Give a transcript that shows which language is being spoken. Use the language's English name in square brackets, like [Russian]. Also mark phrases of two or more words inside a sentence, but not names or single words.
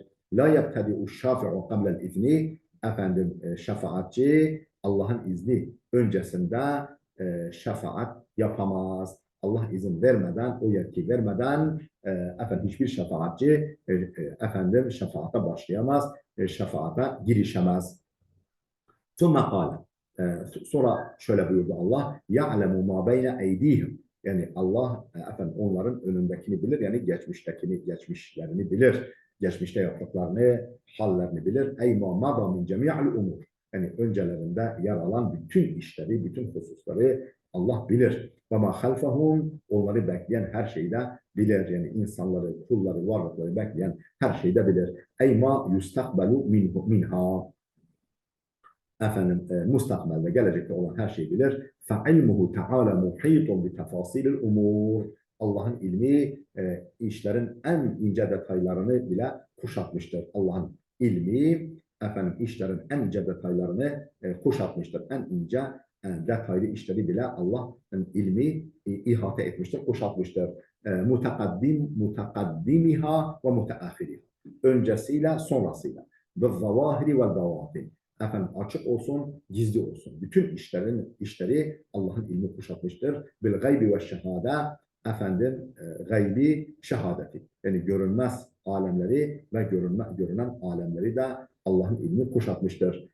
[Arabic] لا يبتدئ الشافع قبل الإذن. [Turkish] Efendim şefaatçi Allah'ın izni öncesinde şefaat yapamaz. Allah izin vermeden, o yetki vermeden efendim hiçbir şefaatçi efendim şefaate başlayamaz, şefaate girişemez. Sonra şöyle buyurdu Allah: [Arabic] يَعْلَمُ مَا بَيْنَ اَيْد۪يهِمْ. [Turkish] Yani Allah efendim onların önündekini bilir, yani geçmişlerini bilir, geçmişte yaptıklarını, hallerini bilir. [Arabic] اَيْ مَا مَضَى مِنْ جَمِيعِ الْاُمُورِ. [Turkish] Yani öncelerinde yer alan bütün işleri, bütün hususları Allah bilir. [Arabic] وَمَا خَلْفَهُمْ. [Turkish] Onları bekleyen her şeyi de bilir. Yani insanları, kulları, varlıkları bekleyen her şeyi de bilir. [Arabic] اَيْ مَا يُسْتَقْبَلُ مِنْهَا. [Turkish] Efendim mustakbelde, gelecekte olan her şeyi bilir. [Arabic] فَعِلْمُهُ تَعَالَ مُحِيطٌ بِتَفَاصِيلِ الْاُمُورِ. [Turkish] Allah'ın ilmi işlerin en ince detaylarını bile kuşatmıştır. Allah'ın ilmi efendim işlerin en ince detaylarını kuşatmıştır. En ince detaylı işleri bile Allah'ın ilmi ihate etmiştir, kuşatmıştır. [Arabic] متقدمها ومتأخرها. [Turkish] Öncesiyle sonrasıyla. [Arabic] بِالظَّوَاهِرِ وَالْبَوَاطِنِ. [Turkish] Efendim açık olsun, gizli olsun. Bütün işleri Allah'ın ilmi kuşatmıştır. [Arabic] بالغيب والشهادة. [Turkish] Efendim gaybi şehadeti. Yani görünmez alemleri ve görünen alemleri de Allah'ın ilmi kuşatmıştır.